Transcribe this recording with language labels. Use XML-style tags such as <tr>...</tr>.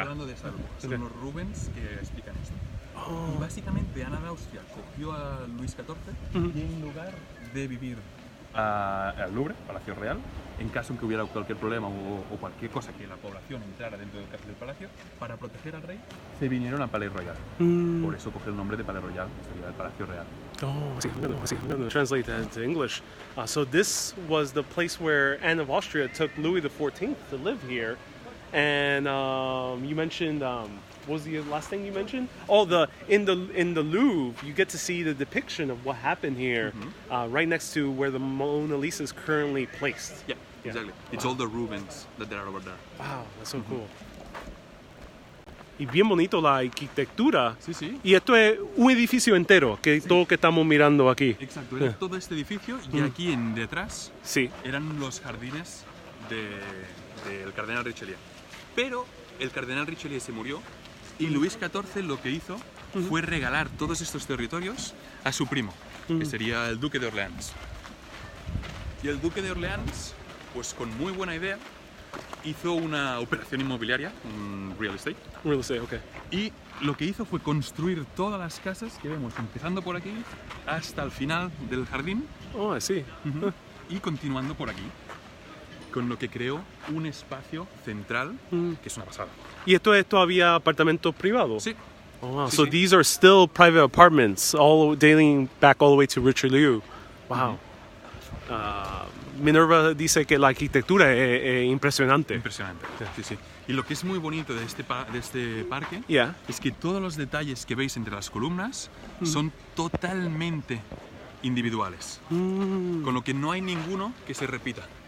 <es>Está hablando de esa época. Son los Rubens que explican esto. Y básicamente Ana de Austria cogió a Luis XIV y en lugar de vivir al Louvre, Palacio Real, en caso en que hubiera cualquier problema o cualquier cosa que la población entrara dentro del palacio, para proteger al rey, se vinieron a Palais Royale. Por eso coge el nombre de Palais Royale, sería el Palacio Real.</es> <en>Oh, I'm going to translate that into English. So this was the place where Anne of Austria took Louis XIV to live here. And you mentioned, what was the last thing you mentioned? Oh, in the Louvre, you get to see the depiction of what happened here, right next to where the Mona Lisa is currently placed. Yeah, exactly. It's all the Rubens that there are over there. Wow, that's so cool.</en> <es>Y bien bonito la arquitectura. Sí, sí. Y esto es un edificio entero, que todo lo que estamos mirando aquí. Exacto, era todo este edificio y aquí en detrás Sí. eran los jardines del cardenal Richelieu. Pero el cardenal Richelieu se murió y Luis XIV lo que hizo fue regalar todos estos territorios a su primo, que sería el duque de Orleans. Y el duque de Orleans, pues con muy buena idea, hizo una operación inmobiliaria, un real estate. Real estate, okay. Y lo que hizo fue construir todas las casas que vemos, empezando por aquí hasta el final del jardín.</es> <en>Oh, I see.</en> <es>Y continuando por aquí, con lo que creó un espacio central que es una pasada. ¿Y esto es todavía apartamentos privados? Sí.</es> <en>Oh, wow.</en> <es>Sí,</es> <en>So</en> <es>sí.</es> <en>these are still private apartments, all dating back all the way to Richelieu. Wow.</en> <es>Minerva dice que la arquitectura es impresionante. Impresionante. Sí, sí. Y lo que es muy bonito de este parque</es> <en>Yeah.</en> <es>es que todos los detalles que veis entre las columnas son totalmente individuales. Con lo que no hay ninguno que se repita.</es>